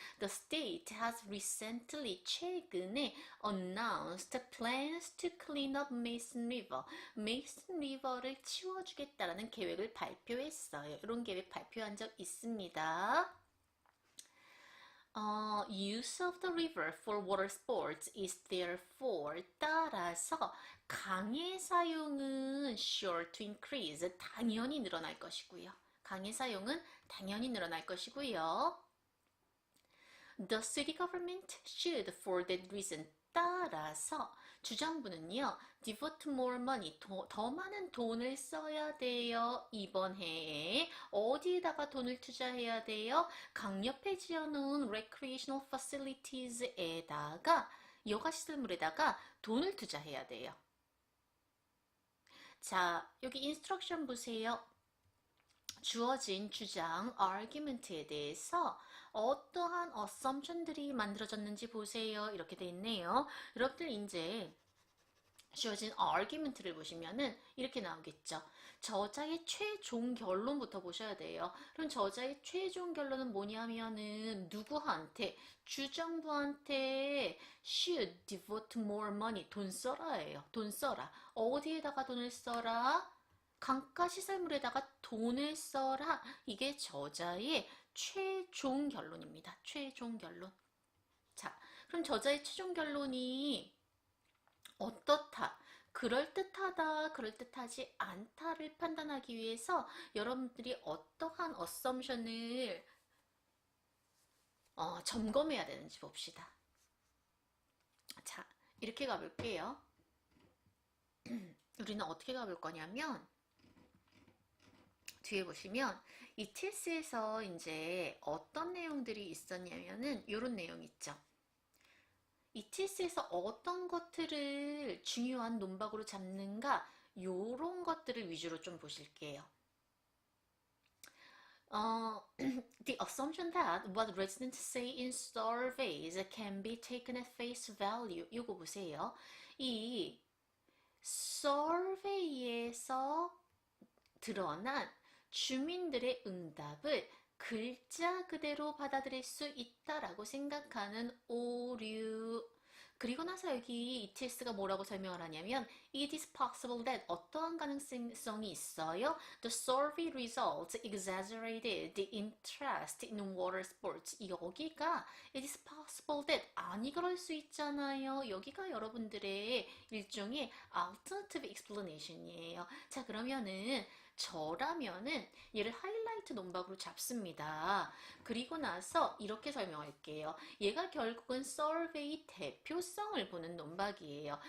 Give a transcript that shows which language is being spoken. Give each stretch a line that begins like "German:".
English: The state has recently,
Korean: 최근에
English: announced plans to clean up Mason River.
Korean: Mason River를 치워주겠다라는 계획을 발표했어요. 이런 계획 발표한 적 있습니다.
English: use of the river for water sports is therefore
Korean: 따라서
English: 강의 사용은 sure to increase
Korean: 당연히 늘어날 것이고요. 강의 사용은 당연히 늘어날 것이고요.
English: The city government should for that reason
Korean: 따라서 주정부는요
English: devote more money
Korean: 더 많은 돈을 써야 돼요. 이번 해에 어디에다가 돈을 투자해야 돼요? 강 옆에 지어놓은 recreational facilities에다가 여가시설물에다가 돈을 투자해야 돼요. 자, 여기 인스트럭션 보세요. 주어진 주장, argument에 대해서 어떠한 assumption들이 만들어졌는지 보세요. 이렇게 돼 있네요. 여러분들 이제 주어진 argument를 보시면은 이렇게 나오겠죠. 저자의 최종 결론부터 보셔야 돼요. 그럼 저자의 최종 결론은 뭐냐면은 누구한테? 주정부한테
English: should devote more money
Korean: 돈 써라예요. 돈 써라. 어디에다가 돈을 써라? 강가 시설물에다가 돈을 써라. 이게 저자의 최종 결론입니다. 최종 결론. 자, 그럼 저자의 최종 결론이 어떻다? 그럴듯하다, 그럴듯하지 않다를 판단하기 위해서 여러분들이 어떠한 어썸션을 점검해야 되는지 봅시다. 자, 이렇게 가볼게요. 우리는 어떻게 가볼 거냐면, 뒤에 보시면 이 TS에서 이제 어떤 내용들이 있었냐면은 이런 내용 있죠. 이 TS에서 어떤 것들을 중요한 논박으로 잡는가 요런 것들을 위주로 좀 보실게요.
English: The assumption that what residents say in surveys can be taken at face value.
Korean: 이거 보세요. 이 survey에서 드러난 주민들의 응답을 글자 그대로 받아들일 수 있다라고 생각하는 오류. 그리고 나서 여기 ETS가 뭐라고 설명을 하냐면
English: It is possible that
Korean: 어떠한 가능성이 있어요?
English: The survey results exaggerated the interest in water sports.
Korean: 여기가
English: It is possible that
Korean: 아니 그럴 수 있잖아요. 여기가 여러분들의 일종의 alternative explanation이에요. 자, 그러면은 저라면은 얘를 하이라이트 논박으로 잡습니다. 그리고 나서 이렇게 설명할게요. 얘가 결국은 서베이 대표성을 보는 논박이에요.